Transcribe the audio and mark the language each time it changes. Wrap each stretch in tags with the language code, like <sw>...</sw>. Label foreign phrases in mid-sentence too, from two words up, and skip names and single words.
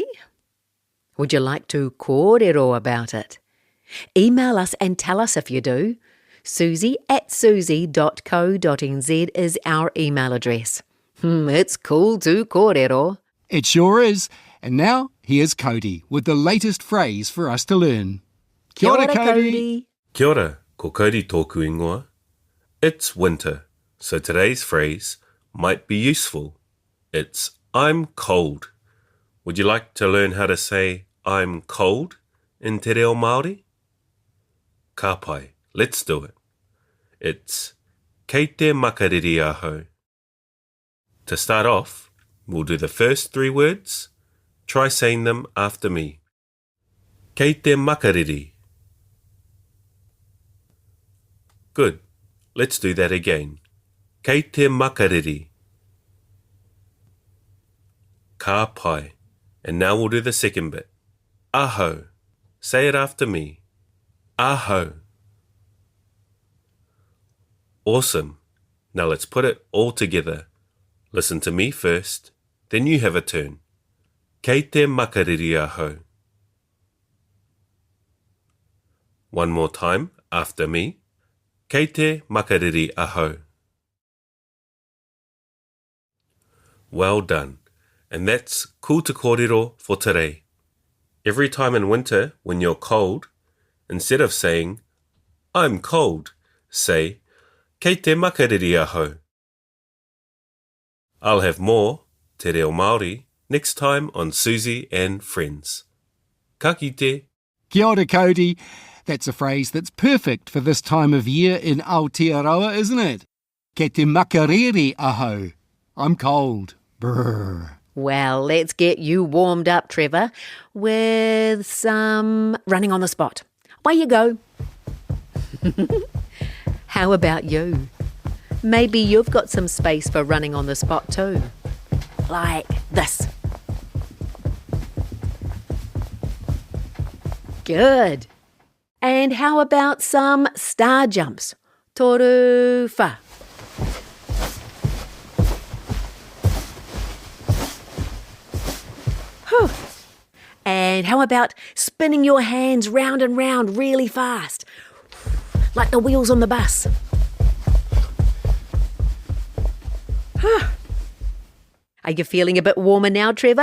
<en>Would you like to kōrero about it? Email us and tell us if you do. Suzy@suzy.co.nz is our email address. It's cool to kōrero. It sure is. And now, here's Cody with the latest phrase for us to learn.</en> <mi>Kia ora, Cody. Kia ora, ko Cody tōku ingoa.</mi> <en>It's winter, so today's phrase might be useful. It's I'm cold. Would you like to learn how to say I'm cold in</en> <mi>te reo Māori? Ka pai,</mi> <en>let's do it.</en> <mi>It's kei te makariri ahau.</mi> <en>To start off, we'll do the first 3 words. Try saying them after me.</en> <mi>Kei te makariri.</mi> <en>Good. Let's do that again.</en> <mi>Kei te makariri. Ka pai.</mi> <en>And now we'll do the second bit. Ahau. Say it after me. Ahau. Awesome. Now let's put it all together. Listen to me first, then you have a turn.</en> <mi>Kei te makariri ahau.</mi> <en>One more time after me.</en> <mi>Kei te makariri ahau.</mi> <en>Well done. And that's Cool Te Kōrero for today. Every time in winter when you're cold, instead of saying, I'm cold, say,</en> <mi>Kei te makariri ahau.</mi> <en>I'll have more</en> <mi>Te Reo Māori</mi> <en>next time on Suzy and Friends.</en> <mi>Ka kite. Kia ora, Cody.</mi> <en>That's a phrase that's perfect for this time of year in Aotearoa, isn't it?</en> <mi>Kei te makariri ahau.</mi> <en>I'm cold. Brrr. Well, let's get you warmed up, Trevor, with some running on the spot. Away you go. How about you? Maybe you've got some space for running on the spot too. Like this. Good. And how about some star jumps?</en> <mi>Toru wha. Whew.</mi> <en>And how about spinning your hands round and round really fast? Like the wheels on the bus. Are you feeling a bit warmer now, Trevor?</en>